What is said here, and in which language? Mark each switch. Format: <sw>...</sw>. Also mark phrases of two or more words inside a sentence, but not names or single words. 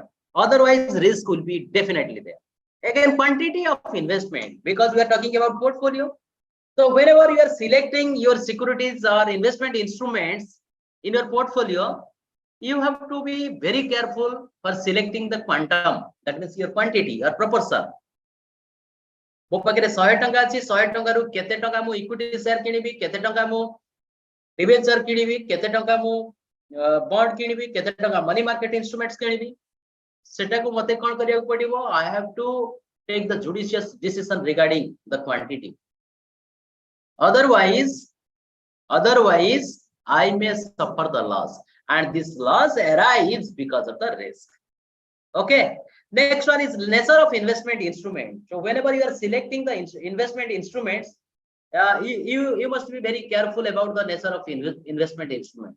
<en>Otherwise, risk will be definitely there. Again, quantity of investment, because we are talking about portfolio. So whenever you are selecting your securities or investment instruments in your portfolio, you have to be very careful for selecting the quantum, that means your quantity or proportion.</en> <or>ମୋ ପାଖରେ 100 ଟଙ୍କା ଅଛି, 100 ଟଙ୍କାରୁ କେତେ ଟଙ୍କା ମୁଁ</or> <en>equity share</en> <or>କିଣିବି, କେତେ ଟଙ୍କା ମୁଁ ଡିବେଞ୍ଚର କିଣିବି, କେତେ ଟଙ୍କା ମୁଁ ବଣ୍ଡ କିଣିବି, କେତେ ଟଙ୍କା</or> <en>money market instruments</en> <or>କିଣିବି, ସେଟାକୁ ମତେ କଣ କରିବାକୁ ପଡିବ?</or> <en>I have to take the judicious decision regarding the quantity. Otherwise I may suffer the loss, and this loss arrives because of the risk. Okay. Next one is nature of investment instrument. So whenever you are selecting the investment instruments, you must be very careful about the nature of investment instruments.</en>